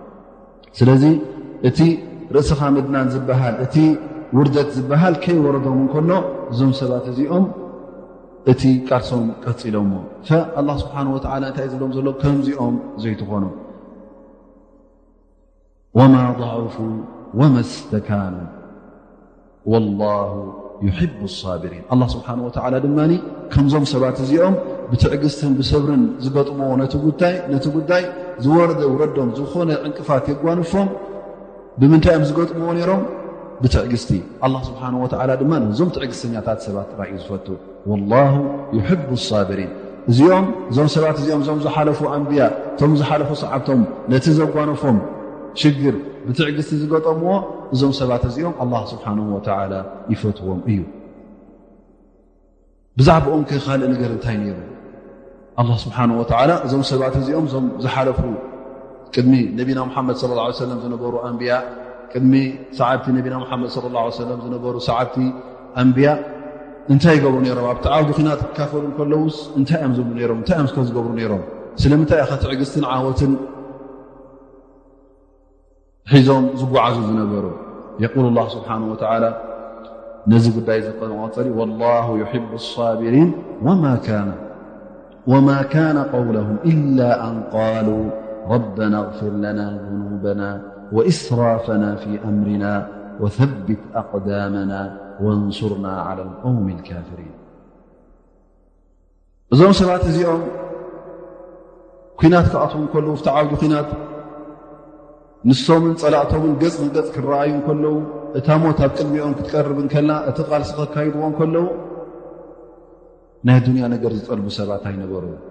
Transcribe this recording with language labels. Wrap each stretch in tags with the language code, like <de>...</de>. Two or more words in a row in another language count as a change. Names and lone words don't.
<ti>ስለዚ እቲ ርእስኻ ምድናን ዝበሃል እቲ ውርደት ዝበሃል ከይወረዶም እንከሎ እዞም ሰባት እዚኦም እቲ ቃርሶም ቀፂሎሞ</ti> <ar>فالله سبحانه وتعالى</ar> <ti>እንታይ ዝብሎም ዘሎ ከምዚኦም ዘይትኾኑ</ti> <ar>وما ضعفوا وما استكانوا والله يحب الصابرين الله سبحانه وتعالى</ar> <ti>ድማኒ ከምዞም ሰባት እዚኦም ብትዕግስትን ብሰብርን ዝገጥምዎ ነቲ ጉዳይ ዝወረደ ውረዶም ዝኾነ ዕንቅፋት የጓንፎም ብምንታይ እዮም ዝገጥምዎ ነይሮም ብትዕግስቲ</ti> <ar>الله سبحانه وتعالى</ar> <ti>ድማ እዞም ትዕግስተኛታት ሰባት ራእዩ ዝፈቱ</ti> <ar>والله يحب الصابرين</ar> <ti>እዞም ሰባት እዚኦም እዞም ዝሓለፉ ኣንብያ እቶም ዝሓለፉ ሰዓብቶም ነቲ ዘጓነፎም ሽግር ብትዕግስቲ ዝገጠምዎ እዞም ሰባት እዚኦም</ti> <ar>الله سبحانه وتعالى</ar> <ti>ይፈትዎም እዩ። ብዛዕባኦም ካልእ ነገር እንታይ ነይሩ</ti> <ar>الله سبحانه وتعالى</ar> <ti>እዞም ሰባት እዚኦም እዞም ዝሓለፉ ቅድሚ ነቢና ሙሐመድ</ti> <ar>صلى الله عليه وسلم</ar> <ti>ዝነበሩ ኣንብያ ቅድሚ ሰዓብቲ ነቢና ሙሐመድ</ti> <ar>صلى الله عليه وسلم</ar> <ti>ዝነበሩ ሰዓብቲ ኣንብያ እንታይ ይገብሩ ነይሮም? ኣብቲ ዓውዲ ኺናት ክካፈሉ ከለውስ እንታይ እዮም ዝብሉ ነይሮም? እንታይ እዮም ዝገብሩ ነይሮም? ስለምንታይ ኢኻ ትዕግስትን ዓወትን ሒዞም ዝጓዓዙ ዝነበሩ?</ti> <ar>يقول الله سبحانه وتعالى</ar> <ti>ነዚ ጉዳይ ዝቐፀሊ</ti> <ar>والله يحب الصابرين وما كان قولهم إلا أن قالوا ربنا اغفر لنا ذنوبنا وإسرافنا في أمرنا وثبت أقدامنا وانصرنا على القوم الكافرين</ar> <ti>እዞም ሰባት እዚኦም ኩናት ክኣትውን ከለዉ ፍቲ ዓውዲ ኩናት ንሶምን ጸላእቶምን ገጽ ንገጽ ክረኣዩ ከለዉ እታ ሞት ኣብ ቅድሚኦም ክትቀርብን ከላ እቲ ቃልሲ ከካይድዎን ከለዉ ናይ ዱንያ ነገር ዝጠልቡ ሰባት ኣይነበሩ።</ti>